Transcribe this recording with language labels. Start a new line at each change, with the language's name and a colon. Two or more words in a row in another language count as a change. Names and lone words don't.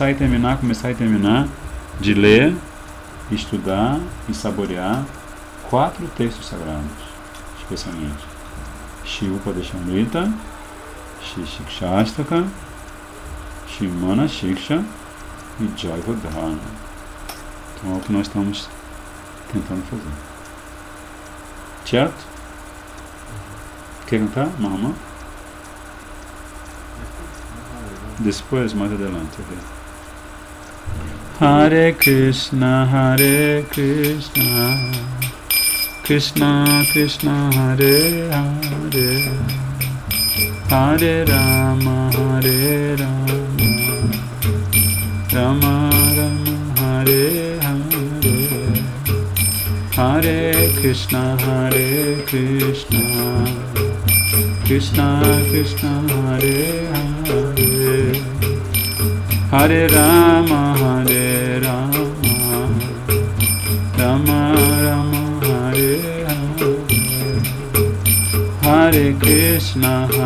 Portuguese: de ler, estudar e saborear 4 textos sagrados, especialmente Shri Upadeshamrita, Shri Shikshastaka, Shri Mana Shiksha e Jayavadhana. Então é o que nós estamos tentando fazer. Certo? Quer cantar, Mahama? Depois, mais adiante, ok?
Sanskrit: हरे कृष्ण, कृष्ण कृष्ण, हरे हरे, हरे राम, राम राम, हरे हरे, हरे कृष्ण, कृष्ण कृष्ण, हरे हरे, हरे राम, राम राम, हरे हरे, हरे कृष्ण,